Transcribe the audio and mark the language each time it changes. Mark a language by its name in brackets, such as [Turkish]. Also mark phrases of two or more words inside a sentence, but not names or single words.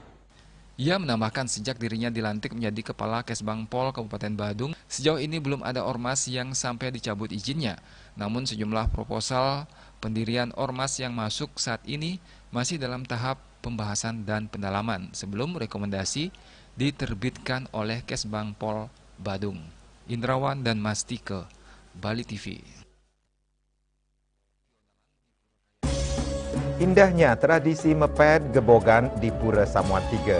[Indonesian] Ia menambahkan sejak dirinya dilantik menjadi Kepala Kesbangpol Kabupaten Badung, sejauh ini belum ada ormas yang sampai dicabut izinnya. Namun sejumlah proposal pendirian ormas yang masuk saat ini masih dalam tahap pembahasan dan pendalaman sebelum rekomendasi diterbitkan oleh Kesbangpol Badung. Indrawan dan Mastike, Bali TV. Indahnya tradisi mepet gebogan di Pura Samuan 3.